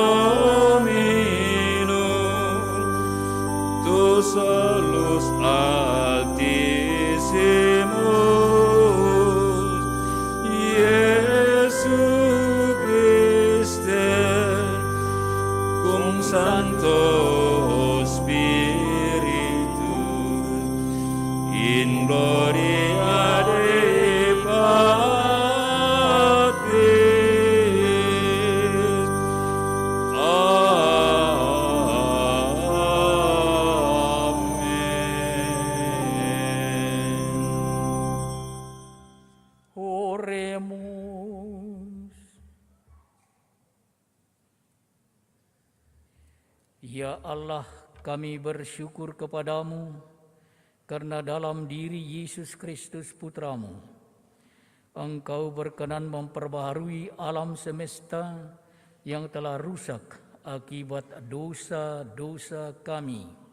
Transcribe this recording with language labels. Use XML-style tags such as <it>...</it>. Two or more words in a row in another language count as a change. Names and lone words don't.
<la>Dominum, tu solus Altissimus, Iesu Christe, cum Sancto Spiritus, in gloria Dei Patris. Amen. Oremus.</la> <id>Ya Allah, kami bersyukur kepadamu karena dalam diri Yesus Kristus Putramu, Engkau berkenan memperbaharui alam semesta yang telah rusak akibat dosa-dosa kami.</id>